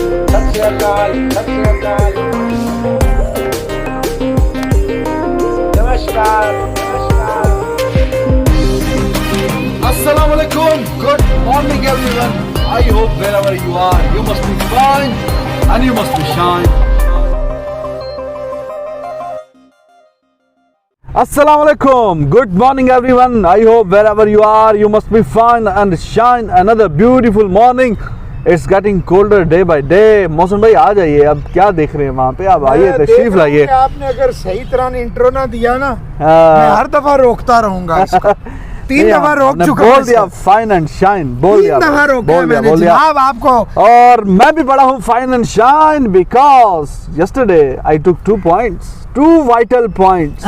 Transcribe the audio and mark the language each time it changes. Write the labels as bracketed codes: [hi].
[hi] सत श्री अकाल, सत श्री अकाल, नमस्कार, नमस्कार। [en] Assalamu alaikum. Good morning, everyone. I hope wherever you are, you must be fine and you must be shine. Assalamu alaikum. Good morning, everyone. I hope wherever you are, you must be fine and shine. Another beautiful morning. It's getting colder day by day. [hi] मौसम भाई आ जाइए, अब क्या देख रहे हैं वहाँ पे, अब आइए तशरीफ लाइए। आपने अगर सही तरह इंट्रो ना दिया ना, मैं हर दफा रोकता रहूंगा इसको। 3 दफा रोक चुका हूं। बोल दिया [en] fine and shine, [hi] बोल दिया 3 दफा रोका बोल दिया, मैंने बोल दिया। जनाब आपको। और मैं भी पढ़ा हूँ [en] fine and shine because yesterday I took 2 points, 2 vital points